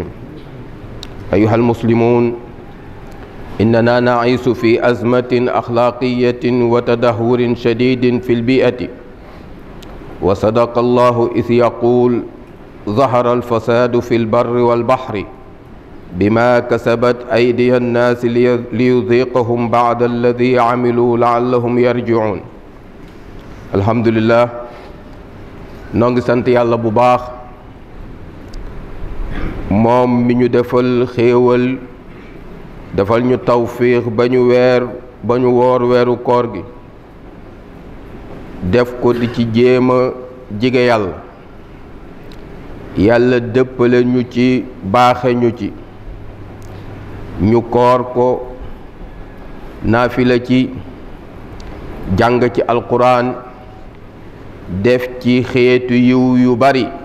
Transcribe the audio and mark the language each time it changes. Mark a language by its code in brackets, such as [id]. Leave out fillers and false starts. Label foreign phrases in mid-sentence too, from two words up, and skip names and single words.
[ar] أيها المسلمون إننا نعيش في أزمة أخلاقية وتدهور شديد في البيئة وصدق الله إذ يقول ظهر الفساد في البر والبحر بما كسبت أيدي الناس ليذيقهم بعد الذي عملوا لعلهم يرجعون alhamdulillah [wo] noo ngi sant yàlla bu baax moom mi ñu defal xéewal defal ñu tawfiix ba ñu woor weeru koor gi def ko di ci jéema jige yàlla dëppale ñu ci baaxe ñu ci ñu koor ko naafila ci jàng ci alquran def ci xeetu yiw yu bari